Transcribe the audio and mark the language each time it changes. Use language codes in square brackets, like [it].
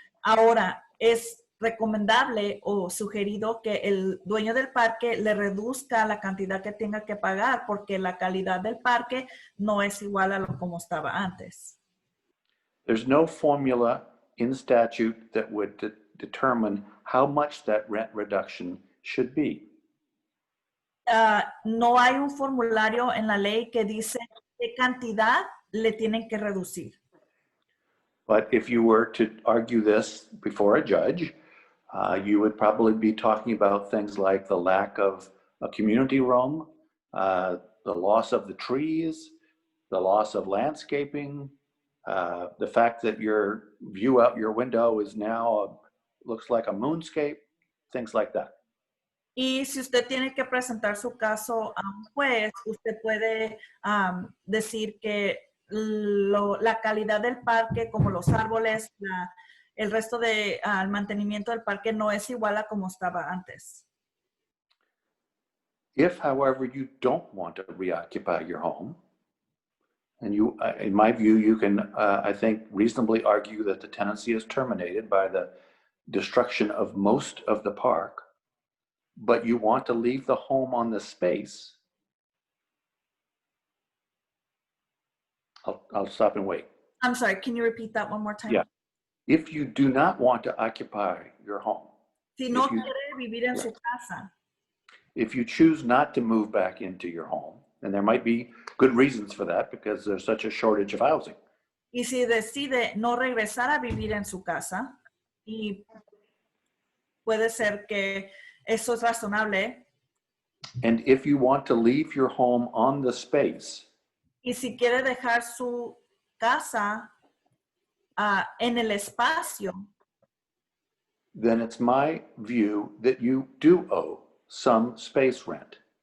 [es] Ahora, es recomendable o sugerido que el dueño del parque le reduzca la cantidad que tenga que pagar porque la calidad del parque no es igual a como estaba antes. [en] There's no formula in statute that would determine how much that rent reduction should be. [es] No hay un formulario en la ley que dice qué cantidad le tienen que reducir. [en] But if you were to argue this before a judge, you would probably be talking about things like the lack of a community room, the loss of the trees, the loss of landscaping, the fact that your view out your window is now looks like a moonscape, things like that. [es] Y si usted tiene que presentar su caso a un juez, usted puede decir que la calidad del parque, como los árboles, el resto del mantenimiento del parque no es igual a como estaba antes. [en] If, however, you don't want to reoccupy your home, And you, in my view, you can, I think, reasonably argue that the tenancy is terminated by the destruction of most of the park, but you want to leave the home on the space. I'll stop and wait. I'm sorry, can you repeat that one more time? Yeah. If you do not want to occupy your home, [es] Si no [en] If you- [es] quiere vivir en su casa, [en] if you choose not to move back into your home, and there might be good reasons for that because there's such a shortage of housing. [es] y si decide no regresar a vivir en su casa, y puede ser que eso es razonable, [en] And if you want to leave your home on the space, [es] y si quiere dejar su casa en el espacio, [en] then it's my view that you do owe some space rent.